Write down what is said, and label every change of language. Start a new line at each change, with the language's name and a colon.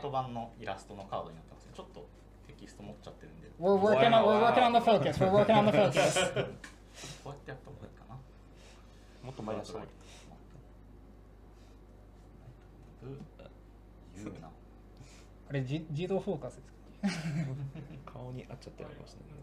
Japanese: ト版のイラストのカードになってます。ちょっとテキスト持っちゃってるんで。
English: we're working on the focus. We're working on the focus.
Japanese: こうやってやった方がいいかな。もっと前出した方がいい。言うな。あれ自動フォーカスですか？顔に合っちゃってありますね。